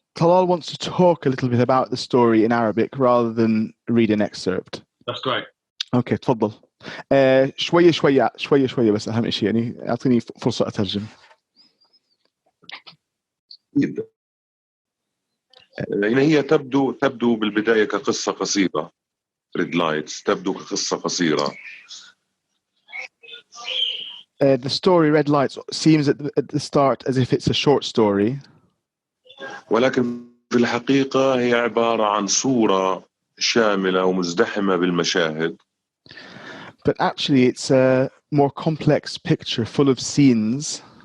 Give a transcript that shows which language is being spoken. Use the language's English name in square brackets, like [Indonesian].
[English] Talal wants to talk a little bit about the story in Arabic rather than read an excerpt. That's great. Okay, [Arabic] تفضل. شوية بس أهم شيء يعني أعطيني فرصة أترجم. يعني هي تبدو بالبداية كقصة قصيرة. Red Lights تبدو كقصة قصيرة. [English] The story Red Lights seems at the start as if it's a short story. [Arabic] ولكن في الحقيقة هي عبارة عن صورة شاملة ومزدحمة بالمشاهد. [English] But actually it's a more complex picture full of scenes.